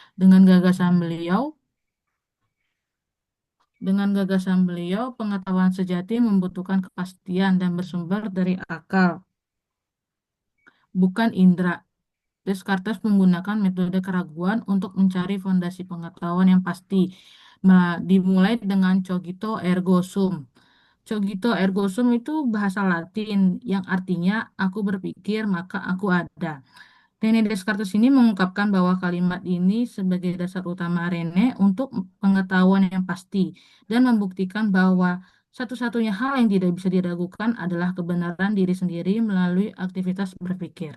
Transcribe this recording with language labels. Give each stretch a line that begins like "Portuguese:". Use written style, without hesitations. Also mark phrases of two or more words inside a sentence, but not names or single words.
Indonesian: Dengan gagasan beliau, pengetahuan sejati membutuhkan kepastian dan bersumber dari akal, bukan indera. Descartes menggunakan metode keraguan untuk mencari fondasi pengetahuan yang pasti. Dimulai dengan
Latin: cogito ergo sum. Cogito ergo sum
Indonesian: itu bahasa Latin yang artinya aku berpikir maka aku ada. René Descartes ini mengungkapkan bahwa kalimat ini sebagai dasar utama René untuk pengetahuan yang pasti dan membuktikan bahwa satu-satunya hal yang tidak bisa diragukan adalah kebenaran diri sendiri melalui aktivitas berpikir.